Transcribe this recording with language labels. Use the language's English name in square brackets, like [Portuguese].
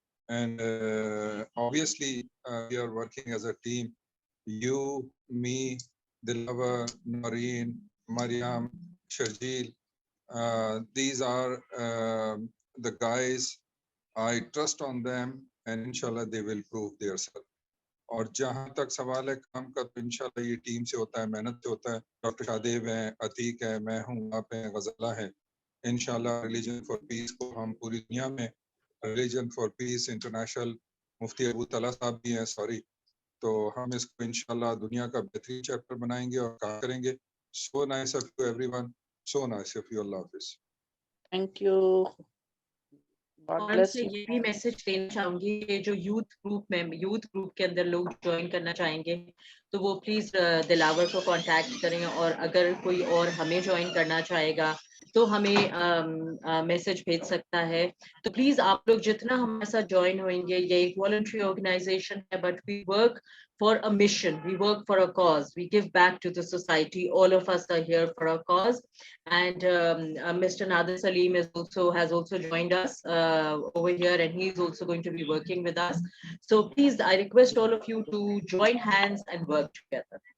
[English] And obviously, we are working as a team. You, me, Dilawar, Noreen, Mariam, Shajil, These are the guys, I trust on them, and inshallah they will prove themselves. [Urdu] اور جہاں تک سوال ہے کام کا تو انشاءاللہ یہ team سے ہوتا ہے, محنت سے ہوتا ہے. ڈاکٹر شادیب ہیں, عتیق ہے, میں ہوں, آپ ہیں, غزالہ ہے. انشاءاللہ ریلیجن فار پیس کو ہم پوری دنیا میں, ریلیجن فار پیس انٹرنیشنل, مفتی ابو طلحہ صاحب بھی ہیں, سوری, تو ہم اس کو انشاءاللہ دنیا کا بہترین چیپٹر بنائیں گے اور کام کریں گے. [English] So nice of you everyone, so nice of you. [Urdu] اللہ حافظ. [English] Thank you. God [Urdu] اور [English] bless [Urdu] سے [English] you. [Urdu] یہ بھی میسج دینا چاہوں گی کہ جو یوتھ گروپ کے اندر لوگ جوائن کرنا چاہیں گے تو وہ پلیز دلاور کو کانٹیکٹ کریں, اور اگر کوئی اور ہمیں جوائن کرنا چاہے گا تو ہمیں میسج بھیج سکتا ہے. تو پلیز آپ لوگ جتنا ہمارے ساتھ جوائن ہوئیں گے, یہ ایک والنٹری آرگنائزیشن ہے, [English] But we work for a mission, we work for a cause, we give back to the society. All of us are here for a cause. And Mr. Nader Salim has also joined us over here, and he is also going to be working with us. So please, I request all of you to join hands and work together.